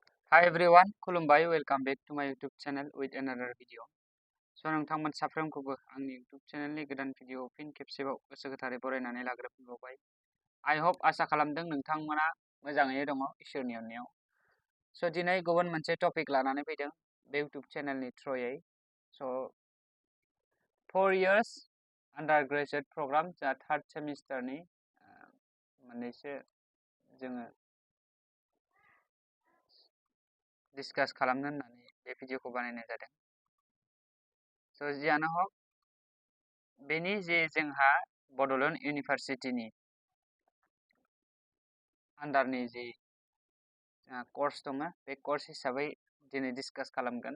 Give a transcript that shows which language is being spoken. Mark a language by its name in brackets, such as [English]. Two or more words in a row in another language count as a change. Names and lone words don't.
[English] Hi everyone, [Bodo] खुलुमबाय, [English] welcome back to my YouTube channel with another video. [Bodo] So नोंथांमोन साफ्रोमखौबो आंनि YouTube चेनेलनि गोदान भिडिअ फिन खेबसेबाव गोसो गोथारै बरायनानै लाग्रोफिनबावबाय। [English] I hope [Bodo] आसा खालामदों नोंथांमोना मोजाङैनो दङ इसोरनि अननायाव। So दिनै गुबुन मोनसे टपिक लानानै फैदों बे YouTube चेनेलनि थ्रुयै। [English] So 4 years undergraduate program [Bodo] जा [English] third semesterनि [Bodo] मोननैसो जोङो डिसकास खालामनो होननानै बे भिडिअखौ बानायनाय जादों। स' जियानो हक बेनि जे जोंहा बड'लेण्ड इउनिभारसिटिनि आन्डारनि जे कर्स दङ बे कर्स हिसाबै दिनै डिसकास खालामगोन।